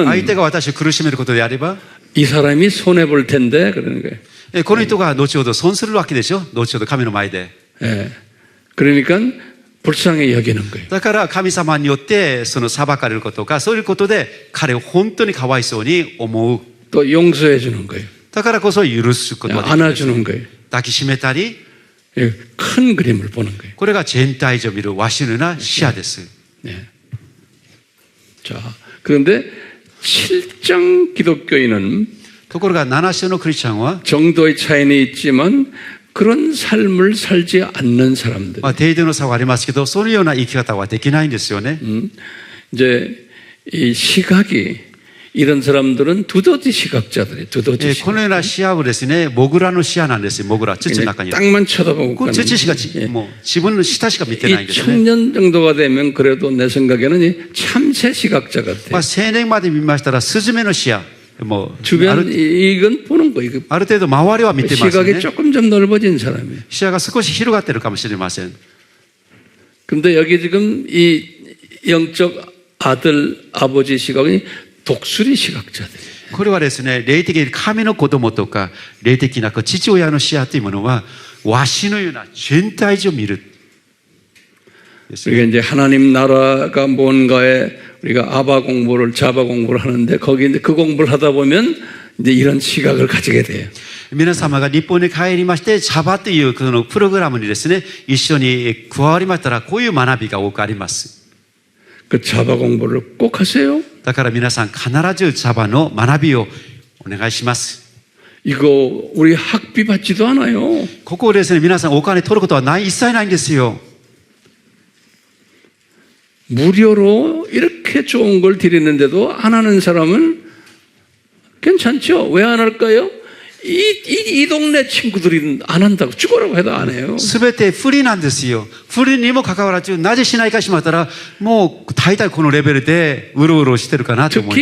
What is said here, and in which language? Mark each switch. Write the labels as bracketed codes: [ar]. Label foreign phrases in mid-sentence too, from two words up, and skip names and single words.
[ja] 相手が私を苦しめることであれば [ko] 이 사람이 손해 볼 텐데 그러는 거예요. [ja] この人が後ほど損するわけでしょ。後ほど神の前で。 [ko] 예. 그러니까 불쌍히 여기는 거예요. [ja] だから神様によってその裁かれることか、そういうことで彼を本当にかわいそうに思う。 [ko] 또 용서해 주는 거예요. [ja] だからこそ許すことができる。 [ko] 안아주는 거예요. [ja] 抱きしめたり、 [ko] 예, 큰 그림을 보는 거예요. [ja] これが全体上見るワシのような視野です。 [ko] 네. 자, 그런데 7장 기독교인은 [ja] ところが7章のクリスチャンは、 [ko] 정도의 차이는 있지만 그런 삶을 살지 않는 사람들. [ja] 程度の差はありますけど、そのような生き方はできないんですよね。 [ko] 이제 이 시각이 이런 사람들은 두더지 시각자들이에요. 두더지 [ja] このような視野をですね、モグラの視野なんですよ。モグラ、土の中に。 [ko] 땅만 쳐다보고 [ja] こ [ko] 가는 [ja] う土しかもう自分の下しか見てないん [ko] 이 [ja] ですね。 [ko] 청년 정도가 되면 그래도 내 생각에는 이 참새 시각자 같아요. [ja] 青年まで見ましたらスズメの視野、もう [ko] 주변 이건 보는 거예요. [ja] ある程度周りは見てますよ [ko] 시각이 [ja] ね。 [ko] 조금 좀 넓어진 사람이에요. [ja] 視野が少し広がってるかもしれません。 [ko] 근데 여기 지금 이 영적 아들 아버지 시각이 독수리 시각자들. [ja] これはですね、霊的に神の子供とか霊的な父親の視野というものはわしのような全体上見る。 [ko] 우리가 이제 하나님 나라가 뭔가에 우리가 아바 공부를 자바 공부를 하는데 거기 이제 그 공부를 하다 보면 이제 이런 시각을 가지게 돼요. [ja] 皆様が日本に帰りまして、シャバというこのプログラムにですね、一緒に加わりましたら、こういう学びが多くあります。 [ko] 그 자바 공부를 꼭 하세요. [ja] だから皆さん必ずシャバの学びをお願いします。 [ko] 이거 우리 학비 받지도 않아요. [ja] ここをですね、皆さんお金取ることはない、一切ないんですよ。 [ko] 무료로 이렇게 좋은 걸 드리는데도 안 하는 사람은 괜찮죠? 왜 안 할까요? 이 동네 친구들이 안 한다고 죽어라고 해도 안 해요. [ja] すべて不利なんですよ。不利にもかかわらず、なぜしないかしまったら、もう大体このレベルでうろうろしてるかなと思い